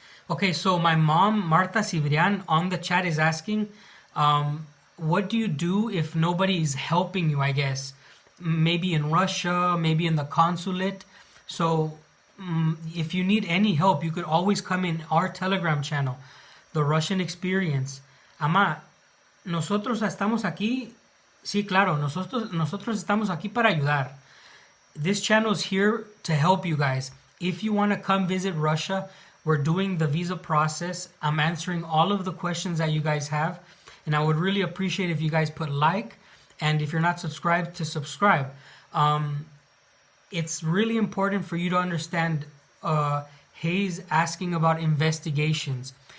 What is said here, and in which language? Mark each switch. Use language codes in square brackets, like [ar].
[en] Okay, so my mom, Marta Cibrian, on the chat is asking, what do you do if nobody is helping you, I guess? Maybe in Russia, maybe in the consulate. So if you need any help, you could always come in our Telegram channel, The Russian Experience. [es] Ama, nosotros estamos aquí, sí, claro, nosotros estamos aquí para ayudar. [en] This channel is here to help you guys. If you want to come visit Russia, we're doing the visa process. I'm answering all of the questions that you guys have. And I would really appreciate if you guys put like. And if you're not subscribed, to subscribe. It's really important for you to understand Hayes asking about investigations.